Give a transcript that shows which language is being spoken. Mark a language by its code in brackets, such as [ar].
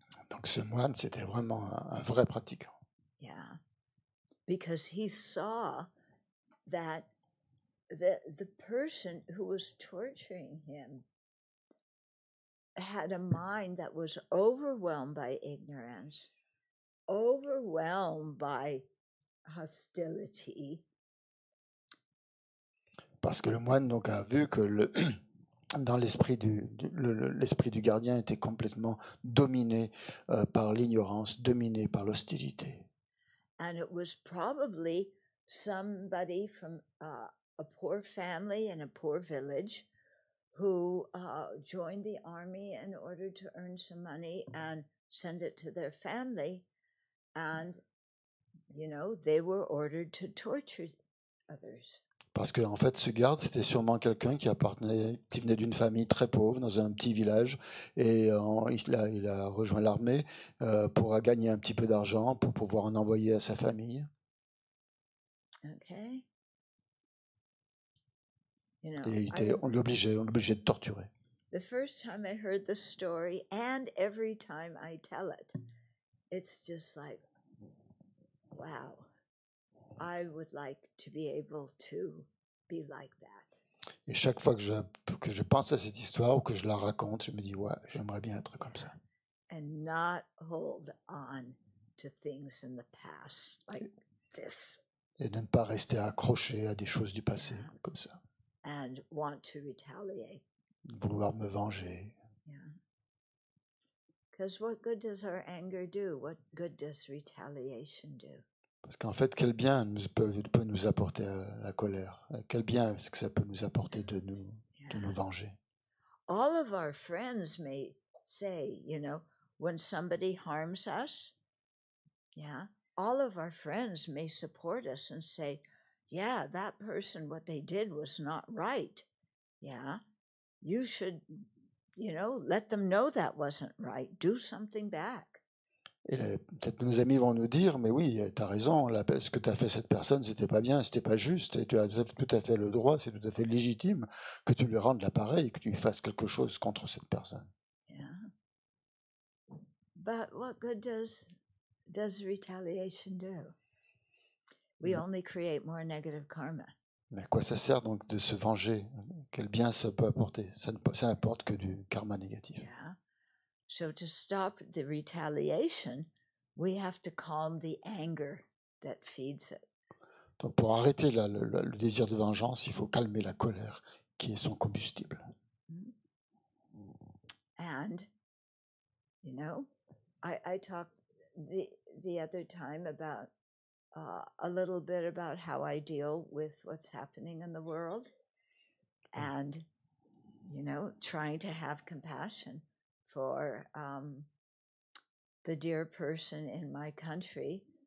[fr] Donc ce moine, c'était vraiment un vrai pratiquant. [en] Yeah. Because he saw that the person who was torturing him had a mind that was overwhelmed by ignorance, overwhelmed by hostility. [fr] Parce que le moine donc a vu que dans l'esprit du gardien était complètement dominé par l'ignorance, dominé par l'hostilité. [en] And it was probably somebody from a poor family in a poor village who joined the army in order to earn some money and send it to their family. And, they were ordered to torture others. [fr] Parce que en fait, ce garde, c'était sûrement quelqu'un qui venait d'une famille très pauvre dans un petit village, et il a rejoint l'armée pour gagner un petit peu d'argent pour pouvoir en envoyer à sa famille. [en] Okay. [fr] Et on l'obligeait de torturer. [en] The first time I heard the story, and every time I tell it, it's just like, wow, I would like to be able to be like that. [fr] Et chaque fois que je pense à cette histoire ou que je la raconte, je me dis, ouais, j'aimerais bien être comme ça. [en] And not hold on to things in the past like this. [fr] Et de ne pas rester accroché à des choses du passé, comme ça. [en] And want to retaliate. [fr] Vouloir me venger. [en] Yeah. Because what good does our anger do? What good does retaliation do? [fr] Parce qu'en fait, quel bien peut nous apporter la colère? Quel bien est-ce que ça peut nous apporter de nous venger? [en] All of our friends may say, when somebody harms us, all of our friends may support us and say, yeah, that person, what they did was not right. Yeah, you should let them know that wasn't right. Do something back. [fr] Et peut-être nos amis vont nous dire, mais oui, tu as raison, ce que tu as fait cette personne, c'était pas bien, c'était pas juste, et tu as tout à fait le droit, c'est tout à fait légitime que tu lui rendes l'appareil, que tu fasses quelque chose contre cette personne. [en] Yeah. But what good does retaliation do? We only create more negative karma. [fr] Mais à quoi ça sert donc de se venger? Quel bien ça peut apporter? Ça n'apporte que du karma négatif. [en] Yeah. So to stop the retaliation, we have to calm the anger that feeds it. [fr] Donc pour arrêter le désir de vengeance, il faut calmer la colère qui est son combustible. [en] And, I talked the other time about a little bit about how I deal with what's happening in the world and, trying to have compassion for the dear person in my country.